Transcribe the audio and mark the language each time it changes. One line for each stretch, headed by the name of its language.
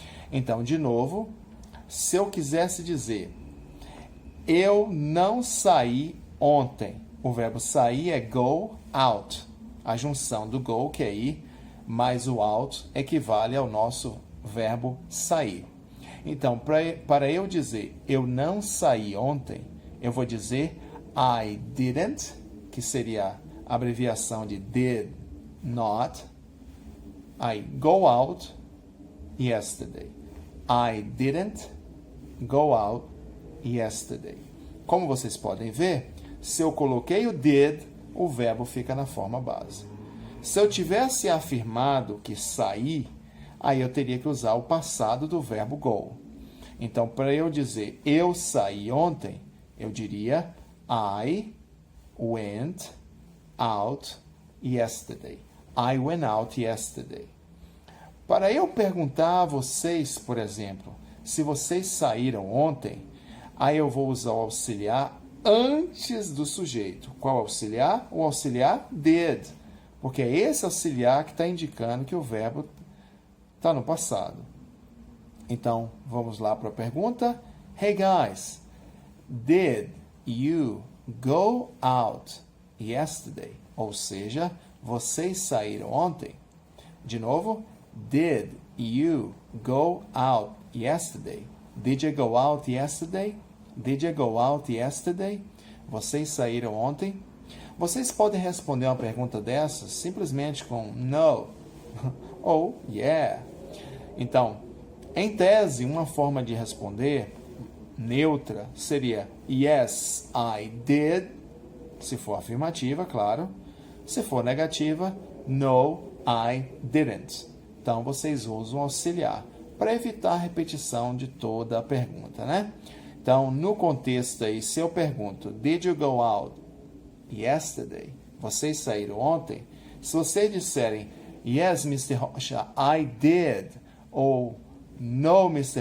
Portuguese: Então, de novo, se eu quisesse dizer, eu não saí ontem, o verbo sair é go out. A junção do go, que é ir, mais o out, equivale ao nosso verbo sair. Então, para eu dizer eu não saí ontem, eu vou dizer I didn't, que seria a abreviação de did not.
English: I go out yesterday. I didn't go out yesterday.
Portuguese: Como vocês podem ver, se eu coloquei o did, o verbo fica na forma base. Se eu tivesse afirmado que saí, aí eu teria que usar o passado do verbo go. Então, para eu dizer eu saí ontem, eu diria I went out yesterday.
English: I went out yesterday.
Portuguese: Para eu perguntar a vocês, por exemplo, se vocês saíram ontem, aí eu vou usar o auxiliar antes do sujeito. Qual auxiliar? O auxiliar did. Porque é esse auxiliar que está indicando que o verbo está no passado. Então, vamos lá para a pergunta.
English: Hey guys, did you go out yesterday?
Portuguese: Ou seja, vocês saíram ontem?
English: De novo, did you go out yesterday? Did you go out yesterday? Did you go out yesterday?
Portuguese: Vocês saíram ontem? Vocês podem responder uma pergunta dessas simplesmente com no ou yeah. Então, em tese, uma forma de responder neutra seria yes, I did, se for afirmativa, claro. Se for negativa, no, I didn't. Então, vocês usam auxiliar para evitar a repetição de toda a pergunta, né? Então, no contexto aí, se eu pergunto, did you go out yesterday? Vocês saíram ontem? Se vocês disserem, yes, Mr.
English: Rocha, I did, ou no, Mr.